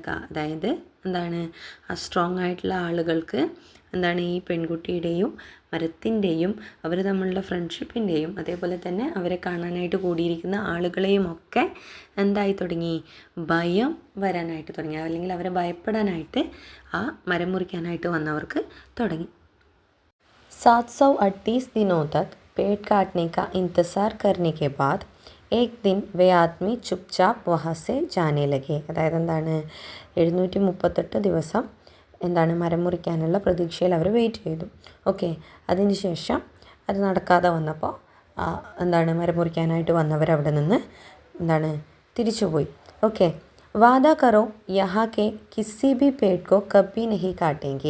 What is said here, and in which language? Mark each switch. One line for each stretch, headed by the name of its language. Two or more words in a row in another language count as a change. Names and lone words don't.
Malayalam: അതായത് എന്താണ് ആ സ്ട്രോങ് ആയിട്ടുള്ള ആളുകൾക്ക് എന്താണ് ഈ പെൺകുട്ടിയുടെയും മരത്തിൻ്റെയും അവർ തമ്മിലുള്ള ഫ്രണ്ട്ഷിപ്പിൻ്റെയും അതേപോലെ തന്നെ അവരെ കാണാനായിട്ട് കൂടിയിരിക്കുന്ന ആളുകളെയും ഒക്കെ എന്തായി തുടങ്ങി, ഭയം വരാനായിട്ട് തുടങ്ങി, അല്ലെങ്കിൽ അവരെ ഭയപ്പെടാനായിട്ട് ആ മരം മുറിക്കാനായിട്ട് വന്നവർക്ക് തുടങ്ങി.
Hindi: 738 दिनों तक पेड़ काटने का इंतज़ार करने के बाद एक दिन वे आदमी चुपचाप वहाँ से जाने लगे.
Malayalam: അതായത് എന്താണ് 738 ദിവസം എന്താണ് മരം മുറിക്കാനുള്ള പ്രതീക്ഷയിൽ അവർ വെയിറ്റ് ചെയ്തു. ഓക്കെ. അതിന് ശേഷം അത് നടക്കാതെ വന്നപ്പോൾ എന്താണ് മരം മുറിക്കാനായിട്ട് വന്നവർ അവിടെ നിന്ന് എന്താണ് തിരിച്ചുപോയി. ഓക്കെ.
Hindi: वादा करो यहाँ के किसी भी पेड़ को कभी नहीं काटेंगे.